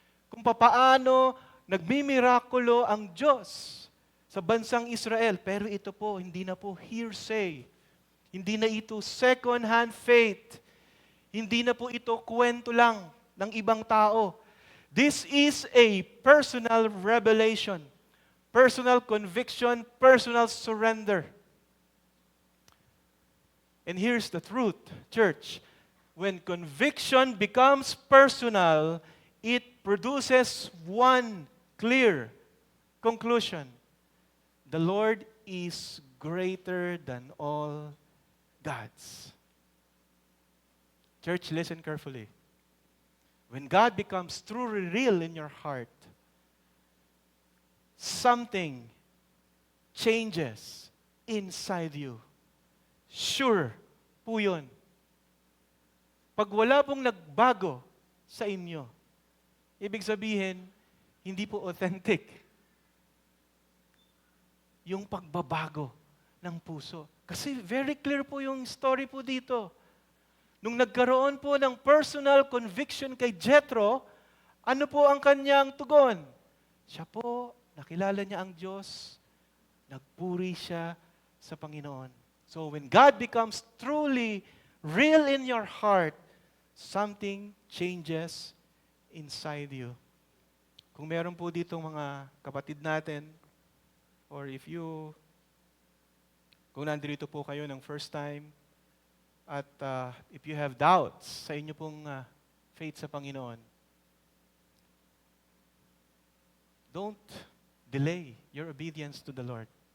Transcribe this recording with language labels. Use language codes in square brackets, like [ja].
[tl] Kung papaano nagmimirakulo ang Diyos sa bansang Israel. Pero ito po, hindi na po hearsay. Hindi na ito second-hand faith. Hindi na po ito kwento lang ng ibang tao. [en] This is a personal revelation, personal conviction, personal surrender. And here's the truth, church. When conviction becomes personal, it produces one clear conclusion. The Lord is greater than all gods. Church, listen carefully. When God becomes truly real in your heart, something changes inside you. [tl] Sure po yun. Pag wala pong nagbago sa inyo, ibig sabihin, hindi po authentic yung pagbabago ng puso. Kasi [en] very clear [tl] po yung story po dito. Nung nagkaroon po ng [en] personal conviction [tl] kay Jethro, ano po ang kanyang tugon? Siya po, nakilala niya ang Diyos, nagpuri siya sa Panginoon. [en] So when God becomes truly real in your heart, something changes inside you. [tl] Kung meron po dito mga kapatid natin, or kung nandito po kayo ng first time, at [en] if you have doubts [tl] sa inyo pong faith sa Panginoon, [en] don't delay your obedience to the Lord.